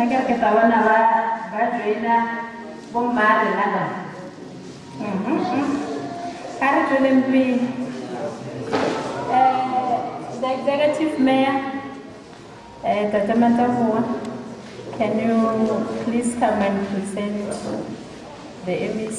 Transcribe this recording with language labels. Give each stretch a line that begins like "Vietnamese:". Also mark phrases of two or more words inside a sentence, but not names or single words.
Northern Sotho: khetha bana ba joina bommare nana are tsweleng pele.
English: The executive mayor, Tata Matamoa, can you please come and present the MEC?